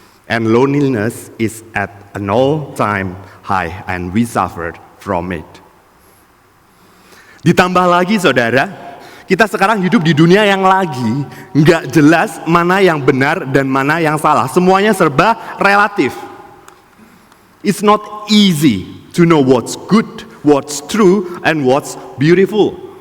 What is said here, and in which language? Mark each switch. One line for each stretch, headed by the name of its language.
English: And loneliness is at an all-time high, and we suffered from it.
Indonesian: Ditambah lagi saudara, kita sekarang hidup di dunia yang lagi nggak jelas mana yang benar dan mana yang salah. Semuanya serba relatif.
English: It's not easy to know what's good, what's true, and what's beautiful.